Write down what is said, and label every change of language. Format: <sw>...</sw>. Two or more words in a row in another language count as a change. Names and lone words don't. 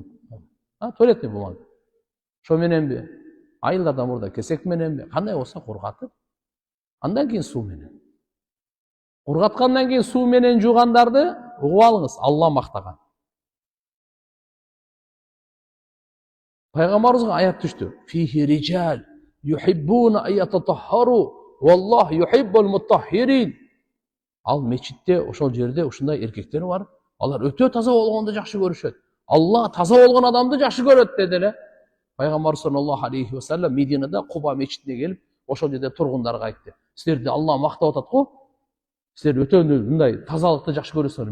<ru>Туалетный бумага.</ru> <ky>Ошо мененби? Айылдардан мурда кесек мененби? Кандай болсо кургатып, андан кийин суу менен. Кургаткандан кийин суу менен жуугандарды угуп алыңыз, Алла мактаган. Пайгамбарыбызга аят түштү.</ky> <ar>فيه رجال يحبون أن يتطهروا والله يحب المطهرين.</ar> <ky>Ал мечитте, ошол жерде ушундай эркектер бар. Алар өтө таза болгонду жакшы көрүшөт. Алла таза болгон адамды жакшы көрөт деди эле. Пайгамбар</ky> <ar>صلى الله عليه وسلم</ar> <ky>Мединада Куба мечитине келип, ошол жерде тургундарга айтты. Силерди Алла мактап атат го. Силер өтө мындай тазалыкты жакшы көрөсүңөр.</ky>